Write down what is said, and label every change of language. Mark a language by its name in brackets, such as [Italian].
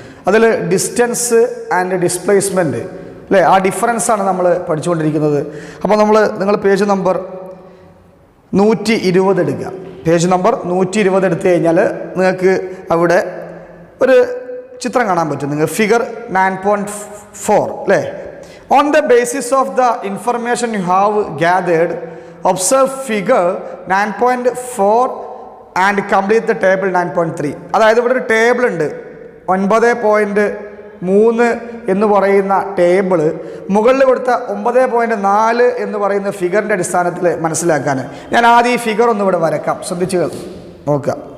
[Malayalam] അതിൽ distance and displacement അല്ലേ, ആ ഡിഫറൻസാണ് നമ്മൾ പഠിച്ചുകൊണ്ടിരിക്കുന്നത്. അപ്പോൾ നിങ്ങൾ പേജ് നമ്പർ 120 എടുക്കുക. പേജ് നമ്പർ 120 എടുത്തു കഴിഞ്ഞാൽ നിങ്ങൾക്ക് അവിടെ ഒരു ചിത്രം കാണാൻ പറ്റും. നിങ്ങൾ ഫിഗർ 9.4 അല്ലേ. [English] On the basis of the information you have gathered, observe figure 9.4 and complete the table 9.3. [Malayalam] അതായത് ഇവിടെ ഒരു ടേബിൾ ഉണ്ട്, 9.3 എന്ന് പറയുന്ന ടേബിള് മുകളിൽ കൊടുത്ത 9.4 എന്ന് പറയുന്ന ഫിഗറിൻ്റെ അടിസ്ഥാനത്തിൽ മനസ്സിലാക്കാൻ ഞാൻ ആദ്യം ഈ ഫിഗർ ഒന്ന് ഇവിടെ വരക്കാം. ശ്രദ്ധിച്ച് നോക്കുക.